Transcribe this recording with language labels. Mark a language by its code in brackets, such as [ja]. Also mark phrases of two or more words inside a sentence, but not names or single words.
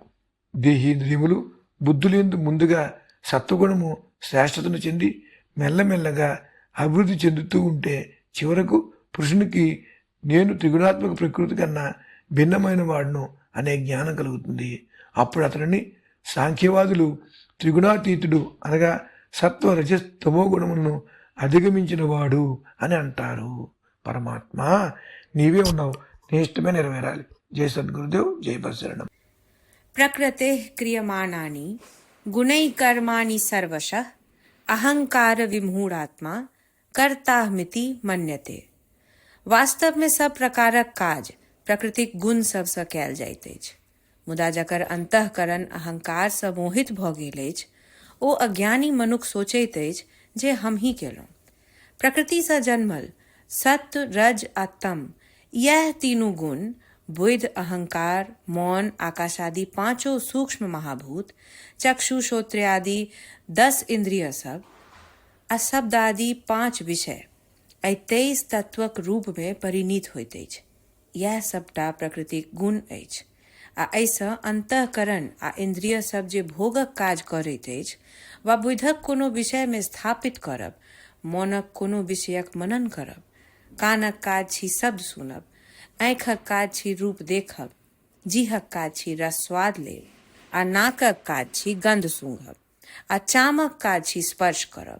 [te] దేహేంద్రియములు బుద్ధులందు ముందుగా సత్వగుణము శ్రేష్టతను చెంది మెల్లమెల్లగా అభివృద్ధి చెందుతూ ఉంటే చివరకు పురుషునికి నేను త్రిగుణాత్మక ప్రకృతి కన్నా భిన్నమైన వాడును అనే జ్ఞానం కలుగుతుంది. అప్పుడు అతనిని సాంఖ్యవాదులు త్రిగుణాతీతుడు, అనగా సత్వ రజస్ తమో గుణములను అధిగమించిన వాడు అని అంటారు. పరమాత్మ నీవే ఉన్నావు, నీ ఇష్టమే నెరవేరాలి. జై సద్గురుదేవ్, జై పరశరణం. [sa] प्रकृतेः क्रियमाणानि गुणैः कर्माणि सर्वशः अहंकार विमूढ़ात्मा कर्ताहमिति मन्यते। [mai] वास्तव में सब प्रकारक काज प्रकृतिक गुण सबसँ कयल जाइत अछि, मुदा जकर अंतःकरण अहंकार सँ मोहित भऽ गेल अछि, ओ अज्ञानी मनुख सोचैत अछि जे हम ही केलहुँ। प्रकृति सँ जन्मल सत्व, रज आ तम, यह तीनू गुण बुद्धि, अहंकार, मौन, आकाश आदि पांचों सूक्ष्म महाभूत, चक्षु, श्रोत्र आदि 10 इंद्रिय सब आ शब्द आदि 5 विषय 23 तत्वक रूप में परिणीत होइत अछि। यह सबटा प्रकृतिक गुण अछि आ एहिसँ अंतःकरण आ इंद्रिय सब जे भोगक काज करैत अछि वा बुधिक कोनो विषय में स्थापित करब, मौनक कोनो विषयक मनन करब, कानक काज छी शब्द सुनब, आँखिक काज छी रूप देखब, जीहक काज छी रस स्वाद लेब, आ नाकक काज छी गंध सूंघब, आ चामक काज छी स्पर्श करब।